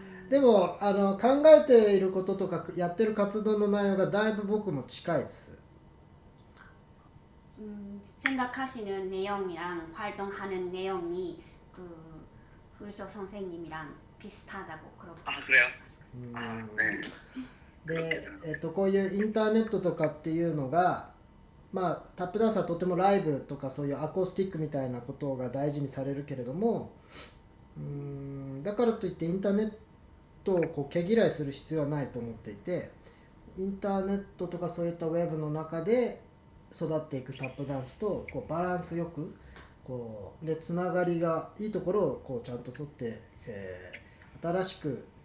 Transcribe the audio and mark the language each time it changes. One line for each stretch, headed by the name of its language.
Japanese: でも考えていることとかやってる活動の内容がだいぶ僕も近いです。
Korean: 생각하시는 내용이랑 활동하는 내용이 그 불쇼 선생님이랑 비슷하다고 그렇게. 그래요? 네.
Japanese: で、こういうインターネットとかっていうのが、タップダンスはとてもライブとかそういうアコースティックみたいなことが大事にされるけれども、だからといってインターネットをこう毛嫌いする必要はないと思っていて、インターネットとかそういったウェブの中で育っていくタップダンスとこうバランスよくこうでつながりがいいところをこうちゃんと取って、新しく